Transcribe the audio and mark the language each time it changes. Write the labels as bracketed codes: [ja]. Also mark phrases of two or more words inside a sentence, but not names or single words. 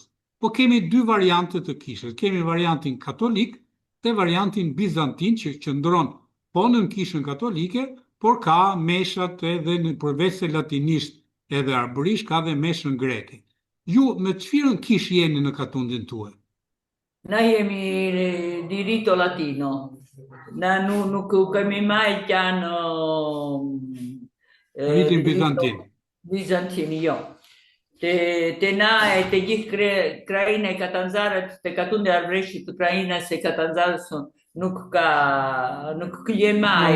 [sq] Po kemi dy variante të kishës. Kemi variantin katolik dhe variantin bizantin që qëndron po në kishën katolike, por ka meshat edhe në përveç se latinisht edhe arbërisht, ka dhe meshën greke. Ju me çfarë kish jeni në katundin tuaj? [aae] Na jemi [it] di rito latino. [aae] Na nuk kemi mai piano ritin bizantin. Bizantin, jo. Te na e te gjithë krajina e Katanzaret, te katundi arbëreshit të krajinës e Katanzares nuk klje mai.